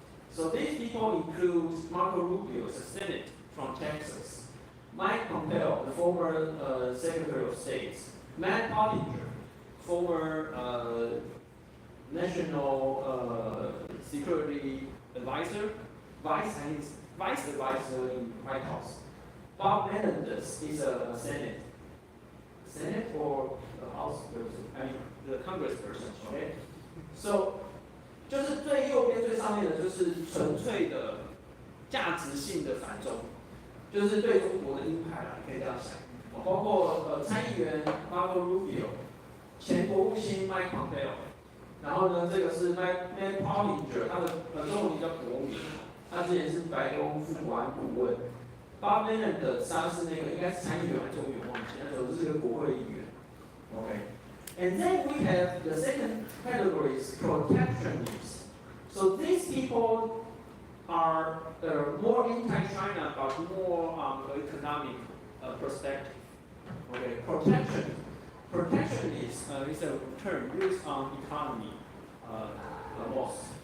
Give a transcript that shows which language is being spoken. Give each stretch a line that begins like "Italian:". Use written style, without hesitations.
English: So these people include Marco Rubio, the Senate from Texas, Mike Pompeo, the former Secretary of State, Matt Pottinger, former National Security Advisor, Vice Advisor in White House. Bob Menendez is a Senate or a House person, the Congress person, okay?
Chinese: So, 就是最右边最上面的就是纯粹的价值性的反中，就是对中国的鹰派啦，你可以这样想。包括参议员 Marco Rubio， 前国务卿 Mike Pompeo。然后呢，这个是 Matt Pottinger， 他的中文名叫国民，他之前是白宫副国安顾问。 Bob Menendez， 他是那个应该是参议员还是众议员忘记，那时候是个国会议员。
English: Okay，and then we have the second category is protectionists. So these people are more anti-China but more economic perspective. Okay, protectionist is a term used on economy laws.